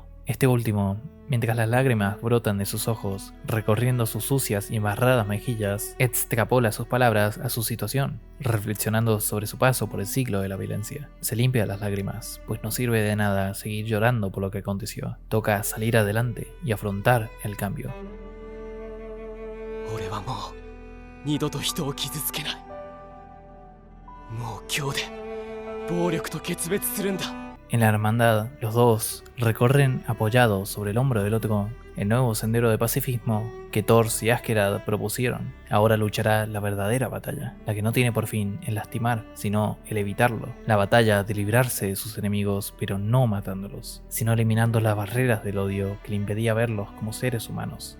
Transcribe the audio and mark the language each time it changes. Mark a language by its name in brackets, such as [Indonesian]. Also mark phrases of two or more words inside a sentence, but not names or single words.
[Spanish] Este último, mientras las lágrimas brotan de sus ojos, recorriendo sus sucias y embarradas mejillas, extrapola sus palabras a su situación, reflexionando sobre su paso por el ciclo de la violencia. Se limpia las lágrimas, pues no sirve de nada seguir llorando por lo que aconteció. Toca salir adelante y afrontar el cambio. [Japanese] 俺はもう二度と人を傷つけない。もう今日で暴力と決別するんだ。 [Spanish] En la hermandad, los dos recorren apoyados sobre el hombro del otro el nuevo sendero de pacifismo que Thor y Askeladd propusieron. Ahora luchará la verdadera batalla, la que no tiene por fin el lastimar, sino el evitarlo. La batalla de librarse de sus enemigos, pero no matándolos, sino eliminando las barreras del odio que le impedía verlos como seres humanos.